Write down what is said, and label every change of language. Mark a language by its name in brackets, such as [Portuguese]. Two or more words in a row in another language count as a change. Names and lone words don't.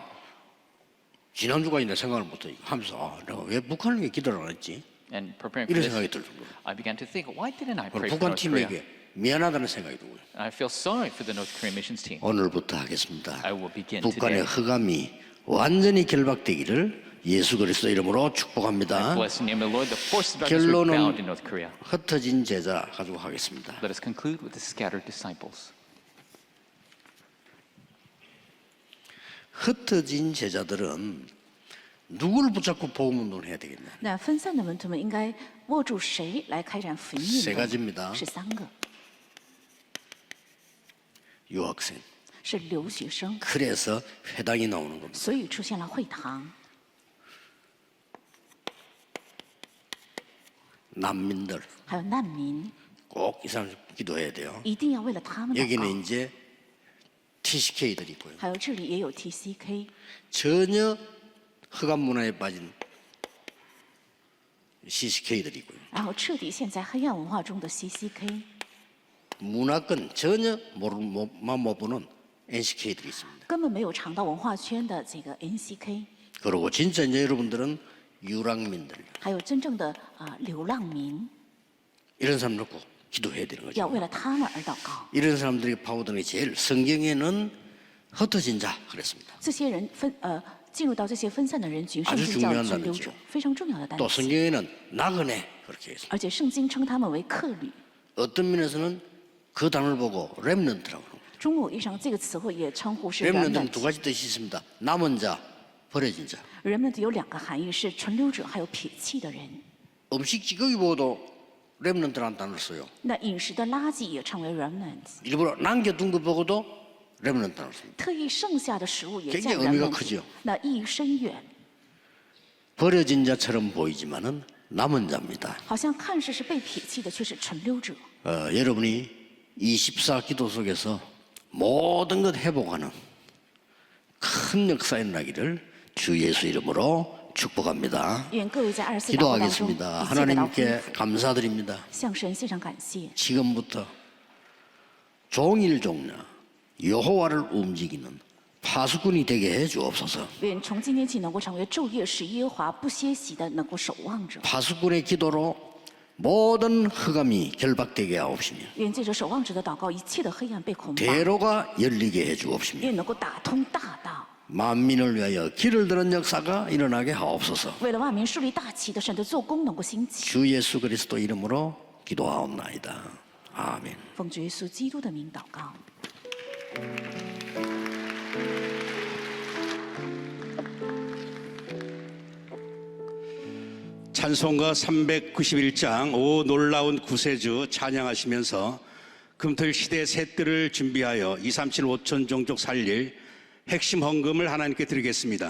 [Korean] 지난주까지 내 생각을 못해 하면서 내가 왜 북한에게 기도를 안 했지? [English] And preparing for [Korean] 이런 [English] this, [Korean] 생각이 들 정도로. [English] I began to think, why didn't I pray for [Korean] 북한 [English] North Korea? [Korean] 팀에게 미안하다는 생각이 들고요. [English] I feel sorry for the North Korean missions team. [Korean] 오늘부터 하겠습니다. [English] I will begin [Korean] 북한의 [English] today. [Korean] 흑암이 완전히 결박되기를 예수 그리스도 이름으로 축복합니다. [English] Bless the name of the Lord. The forces of darkness were bound in North Korea. [Korean] 흩어진 제자 가지고 하겠습니다. [English] Let us conclude with the scattered disciples. [Korean] 흩어진 제자들은 누굴 붙잡고 복음 운동을 해야 되겠냐? [Chinese] 那分散的门徒们应该握住谁来开展福音 [Korean] 세 [Chinese] 运 [Korean] 가지입니다. [Chinese] 动？是3个， [Korean] 유학생. [Chinese] 是留学生， [Korean] 그래서 회당이 나오는 겁니다. [Chinese] 所以出现了会堂。 [Korean] 난민들 [Chinese] 还有难民， [Korean] 꼭 이 사람 기도해야 돼요. [Chinese] 一定要为了他们祷 [Korean] 여기는 [Chinese] 告。 [Korean] 이제 TCK들이 있고요. [Chinese] 还有这里也有 TCK， [Korean] 전혀 흑암 문화에 빠진 CCK들이 있고요. [Chinese] 然后彻底陷在黑暗文化中的 CCK， [Korean] 문화권 전혀 못 보는 NCK들이 있습니다. [Chinese] 根本没有尝到文化圈的这个 NCK， [Korean] 그리고 진짜 이제 여러분들은 유랑민들 [Chinese] 还有真正的流浪民， [Korean] 이런 사람 놓고 기도해야 되는 거죠. [Chinese] 要为了他们而祷告。 [Korean] 이런 사람들이 파고드는 게 제일 성경에는 흩어진 자 그랬습니다. [Chinese] 这些人进入到这些分散的人群， [Korean] 아주 [Chinese] 圣经叫 [Korean] 중요한 [Chinese] 存留 [Korean] 단어죠 [Chinese] 者，非常重要的单 [Korean] 또 [Chinese] 词。 [Korean] 성경에는 나그네 그렇게 했습니다. [Chinese] 而且圣经称他们为客旅。 [Korean] 어떤 면에서는 그 단어를 보고 렘넌트라고 합니다. [Chinese] 中国意义上，这个词汇也称呼是 [Korean] 렘넌트는 remnant。 두 가지 뜻이 있습니다. 남은 자, 버려진 자. [Chinese] remnant 有2个含义，是存留者，还有撇弃的人。 [Korean] 음식 찌꺼기 보고도 렘넌트라는 단어를 써요. [Chinese] 那饮食的垃圾也称为 remnant， [Korean] 일부러 남겨둔 거 보고도 렘넌트라고 씁니다. [Chinese] 特意剩下的食物也叫 [Korean] 굉장히 의미가 remnant， 크죠. [Chinese] 那意义深远， [Korean] 버려진 자처럼 보이지만은 남은 자입니다. [Chinese] 好像看似是被撇弃的，却是存留者。 [Korean] 여러분이 24 기도 속에서 모든 것 회복하는 큰 역사 일어나기를 주 예수 이름으로 축복합니다. [Chinese] 愿各位在24祷告当中， [Korean] 기도하겠습니다. [Chinese] 一切得到恢 [Korean] 하나님께 [Chinese] 复， [Korean] 감사드립니다. [Chinese] 向神献上感谢。 [Korean] 지금부터 종일 종려 여호와를 움직이는 파수꾼이 되게 해 주옵소서. [Chinese] 愿从今天起能够成为昼夜使耶和华不歇息的能够守望者。 [Korean] 파수꾼의 기도로 모든 흑암이 결박되게 하옵시며 [Chinese] 愿借着守望者的祷告，一切的黑暗被捆绑， [Korean] 대로가 열리게 해 주옵시며 [Chinese] 愿能够打通大道。 [Korean] 만민을 위하여 길을 드는 역사가 일어나게 하옵소서. [Chinese] 为了万民树立大旗的神的做工能够兴起， [Korean] 주 예수 그리스도 이름으로 기도하옵나이다. 아멘. [Chinese] 奉主耶稣基督的名祷告。 [Korean] 찬송가 391장 오 놀라운 구세주 찬양하시면서 금토일 시대의 새뜰을 준비하여 237 5천 종족 살릴 핵심 헌금을 하나님께 드리겠습니다.